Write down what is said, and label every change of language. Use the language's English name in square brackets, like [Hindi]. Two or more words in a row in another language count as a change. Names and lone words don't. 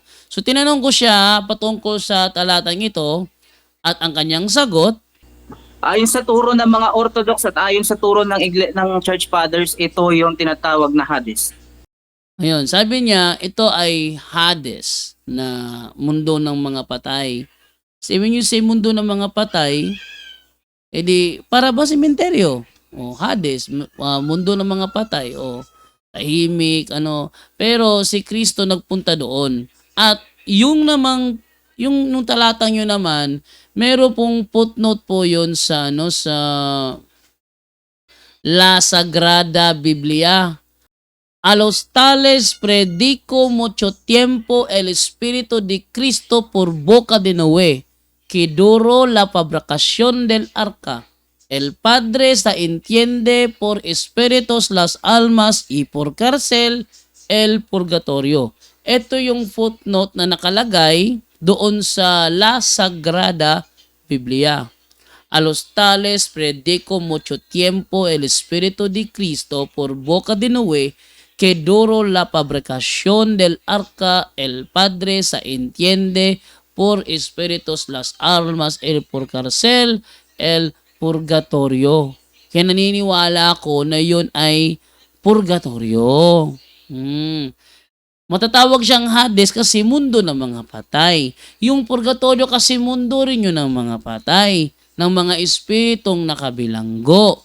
[Filipino] So tinanong ko siya patungkol sa talatang ito at ang kanyang sagot, Ayon sa turo ng mga Orthodox at ayon sa turo ng Church Fathers, ito yung tinatawag na Hades. ayun, sabi niya, ito ay Hades na mundo ng mga patay. [English] So, when you say [Filipino] mundo ng mga patay, edi para ba sementeryo? O Hades, mundo ng mga patay. O tahimik, ano. Pero si Kristo nagpunta doon. At yung nung talatang yun naman, meron pong footnote po yun sa, sa La Sagrada Biblia. [Spanish] A los tales predico mucho tiempo el Espíritu de Cristo por boca de Noé, que duró la fabricación del arca. El Padre se entiende por espíritus las almas y por cárcel el purgatorio. [Filipino] Ito yung footnote na nakalagay doon sa La Sagrada Biblia. A los tales predico mucho tiempo el Espíritu de Cristo por boca de Noé, que duró la fabricación del arca, el Padre se entiende por espíritus las almas, el por cárcel, el purgatorio. Kaya naniniwala ako na yun ay purgatorio. Matatawag siyang Hades kasi mundo ng mga patay. Yung purgatorio kasi mundo rin yun ng mga patay, ng mga espiritong nakabilanggo.